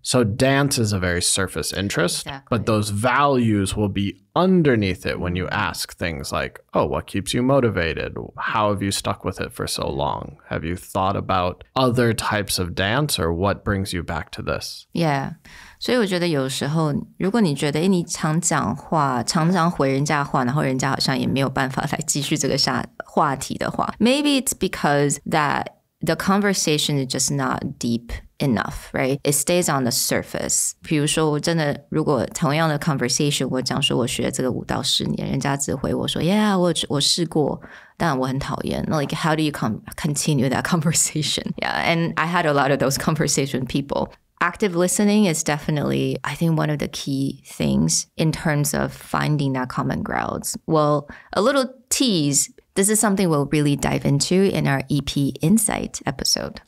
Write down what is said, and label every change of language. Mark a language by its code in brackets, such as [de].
[en] So dance is a very surface interest, but those values will be underneath it when you ask things like, oh, what keeps you motivated? How have you stuck with it for so long? Have you thought about other types of dance or what brings you back to this? Yeah. [zh] 所以我觉得有时候如果你觉得你常讲话常常回人家话然后人家好像也没有办法来继续这个话题的话 [en] maybe it's because that the conversation is just not deep enough, right? It stays on the surface. [zh] 比如说我真的如果同样的 conversation 我讲说我学这个5到10年，人家只回我说 Yeah, 我试过，但我很讨厌。 [en] Like how do you continue that conversation? Yeah, and I had a lot of those conversations with people. Active listening is definitely, I think, one of the key things in terms of finding that common grounds. Well, a little tease, this is something we'll really dive into in our EP Insight episode.